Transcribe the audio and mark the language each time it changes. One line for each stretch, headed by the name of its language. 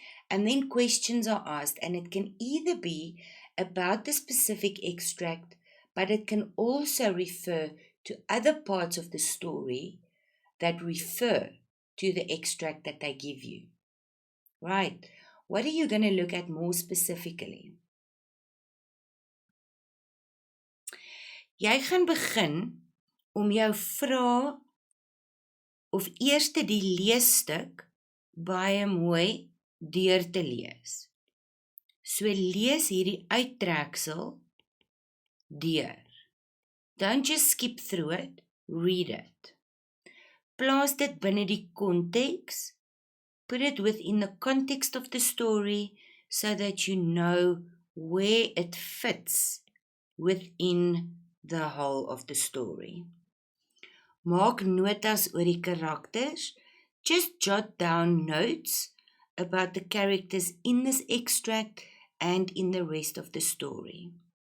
English: And then questions are asked, and it can either be about the specific extract, but it can also refer to other parts of the story that refer to the extract that they give you. Right, what are you going to look at more specifically?
Afrikaans: Jy gaan begin om jou vrae of eerste die leesstuk baie mooi deur te lees. So lees hierdie uittreksel deur.
English: Don't just skip through it, read it.
Afrikaans: Plaas dit binne die konteks.
English: Put it within the context of the story so that you know where it fits within the whole of the story.
Afrikaans: Maak notas oor die karakters.
English: Just jot down notes about the characters in this extract and in the rest of the story.